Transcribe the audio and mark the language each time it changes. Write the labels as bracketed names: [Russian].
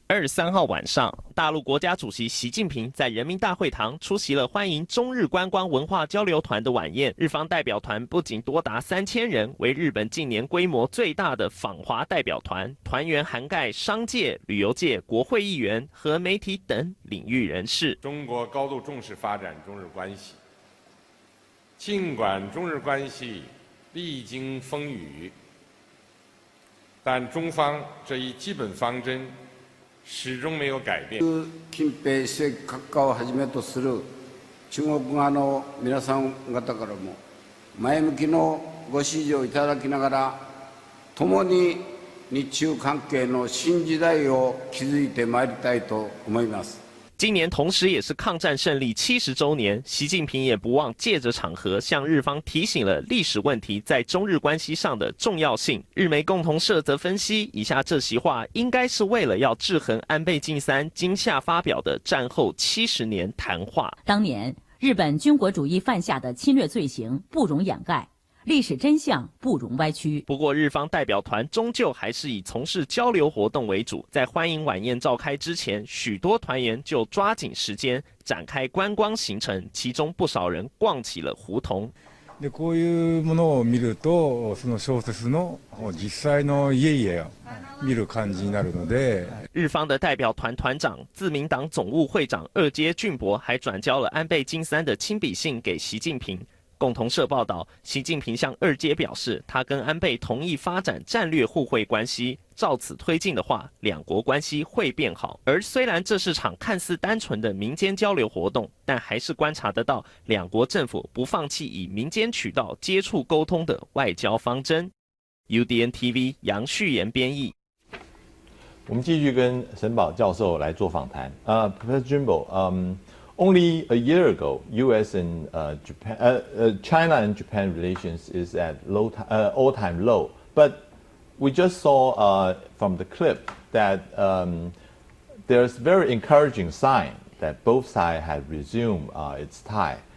[Chinese] 23号晚上，大陆国家主席习近平在人民大会堂出席了欢迎中日观光文化交流团的晚宴。日方代表团不仅多达3000人，为日本近年规模最大的访华代表团，团员涵盖商界、旅游界、国会议员和媒体等领域人士。中国高度重视发展中日关系。尽管中日关系历经风雨，但中方这一基本方針始終沒有改變。 [Japanese] 近平主席閣下をはじめとする中国側の皆さん方からも前向きのご指示をいただきながら、共に日中関係の新時代を築いてまいりたいと思います。 [Chinese] 今年同时也是抗战胜利70周年，习近平也不忘借着场合向日方提醒了历史问题在中日关系上的重要性。日媒共同社则分析，以下这席话应该是为了要制衡安倍晋三今夏发表的战后70年谈话。当年日本军国主义犯下的侵略罪行不容掩盖，历史真相不容歪曲。不过，日方代表团终究还是以从事交流活动为主。在欢迎晚宴召开之前，许多团员就抓紧时间展開觀光行程，其中不少人逛起了胡同。 [Japanese] でこういうものを見ると、その小説の実際の家々を見る感じになるので。 [Chinese] 日方的代表团团长、自民党总务会长二阶俊博还转交了安倍晋三的亲笔信给习近平。共同社报道，习近平向二阶表示，他跟安倍同意发展战略互惠关系，照此推进的话，两国关系会变好。而虽然这是场看似单纯的民间交流活动，但还是观察得到两国政府不放弃以民间渠道接触沟通的外交方针。 UDN TV 杨旭炎编译。我们继续跟沈宝教授来做访谈。 [English] Professor Jimbo, only a year ago, U.S. and China and Japan relations is at all-time low. But we just saw from the clip that there's very encouraging sign that both sides have resumed its tie.